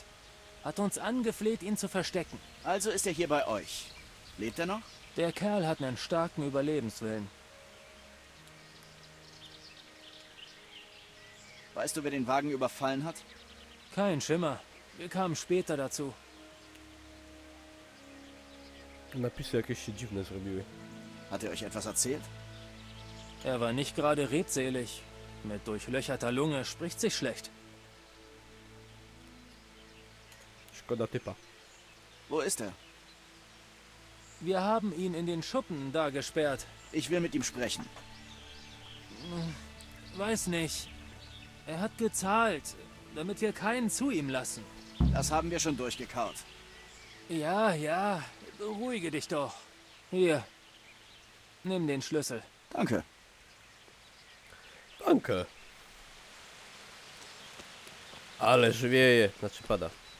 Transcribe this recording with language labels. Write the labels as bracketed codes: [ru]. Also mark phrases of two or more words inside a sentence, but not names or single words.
[de] Hat uns angefleht, ihn zu verstecken. Also ist er hier bei euch. Lebt er noch? Der Kerl hat einen starken Überlebenswillen. Weißt du, wer den Wagen überfallen hat? Kein Schimmer. Wir kamen später dazu. [pl] Napisy jakieś się dziwne zrobiły. [de] Hat er euch etwas erzählt? Er war nicht gerade redselig. Mit durchlöcherter Lunge spricht sich schlecht. [pl] Szkoda typa. [de] Wo ist er? Wir haben ihn in den Schuppen da gesperrt. Ich will mit ihm sprechen. Weiß nicht. Er hat gezahlt, damit wir keinen zu ihm lassen. Das haben wir schon durchgekaut. Ja, ja. Beruhige dich doch. Hier. Nimm den Schlüssel. Danke. Danke. [pl] Ale żwieje. Znaczy pada.